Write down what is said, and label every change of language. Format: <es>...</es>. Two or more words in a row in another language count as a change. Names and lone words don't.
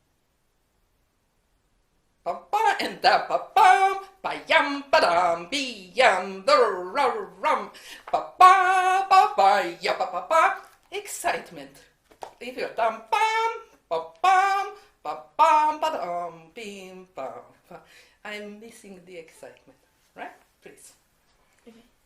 <en>Pa-pa and da-pa-pam, pa-yam, pa-dam, bi-yam, da-rum, pa-pa, pa-pa, ya-pa-pa-pa. Excitement. If you're tam-pam, pa-pam, pa-pam, pa-dam, bim-pam. I'm missing the excitement, right? Please. Okay.</en>